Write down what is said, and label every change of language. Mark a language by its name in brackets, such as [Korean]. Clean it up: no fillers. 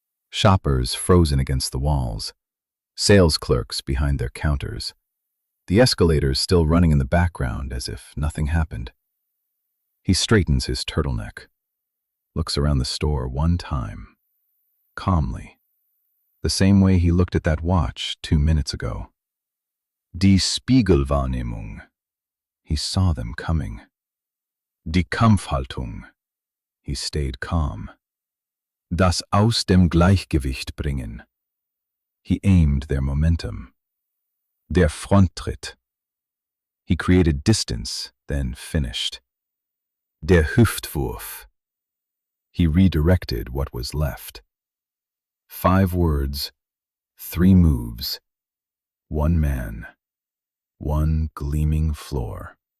[English] Shoppers frozen against the walls. Sales clerks behind their counters. The escalators still running in the background as if nothing happened. He straightens his turtleneck. Looks around the store one time. Calmly. The same way he looked at that watch 2 minutes ago. Die Spiegelwahrnehmung. He saw them coming. Die Kampfhaltung. He stayed calm. [German] Das aus dem Gleichgewicht bringen. [English] He aimed their momentum. Der Fronttritt. He created distance, then finished. Der Hüftwurf. He redirected what was left. 5 words, 3 moves, 1 man, 1 gleaming floor.